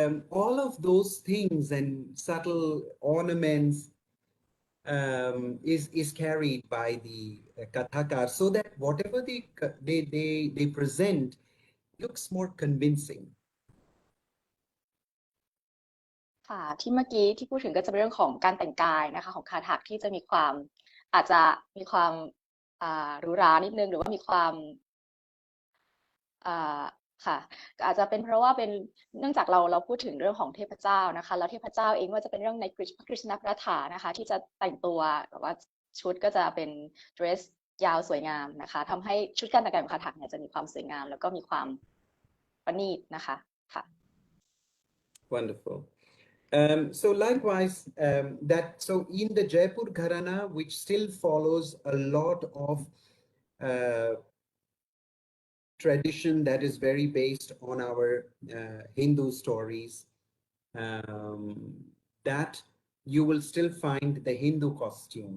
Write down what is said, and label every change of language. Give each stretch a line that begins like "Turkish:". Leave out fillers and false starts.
English: all of those things and subtle ornaments is carried by the Kathakar, so that whatever they present looks more convincing.
Thai: ค่ะที่เมื่อกี้ที่พูดถึงก็จะเป็นเรื่องของการแต่งกายนะคะของคาถากที่จะมีความอาจจะมีความหรูหรานิดนึงหรือว่ามีความค่ะอาจจะเป็นเพราะว่าเป็นเนื่องจากเราพูดถึงเรื่องของเทพเจ้านะคะแล้วเทพเจ้าเองว่าจะเป็นเรื่องในพระกฤษณพระถานะคะที่จะแต่งตัวแบบว่าชุดก็จะเป็นเดรสยาวสวยงามนะคะทำให้ชุดการแต่งกายของคาถากเนี่ยจะมีความสวยงามแล้วก็มีความประณีตนะคะค่ะ
English: Wonderful. So likewise, so in the Jaipur Gharana, which still follows a lot of tradition that is very based on our Hindu stories, that you will still find the Hindu costume.